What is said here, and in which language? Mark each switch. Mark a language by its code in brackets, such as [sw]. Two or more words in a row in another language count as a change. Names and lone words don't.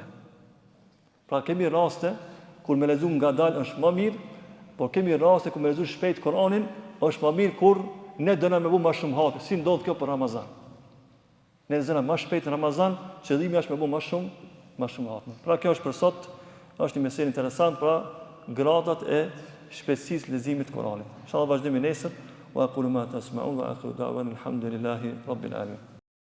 [sq] Pra kemi raste kur me lexu ngadalë është më mirë, por kemi raste kur me lexu shpejt Kur'anin është më mirë kur ne dëna me bu më shumë hatë. Si ndodh kjo për Ramazan? Ne lexojmë më shpejt në Ramazan, qëllimi është me bu më shumë hatë. Pra kjo është për sot, është një meselë interesant, pra gradat e shpejtësisë leximit të Kur'anit. Inshallah vazhdojmë nesër. [ar] وأقول ما تسمعون وآخر دعوانا الحمد لله رب العالمين.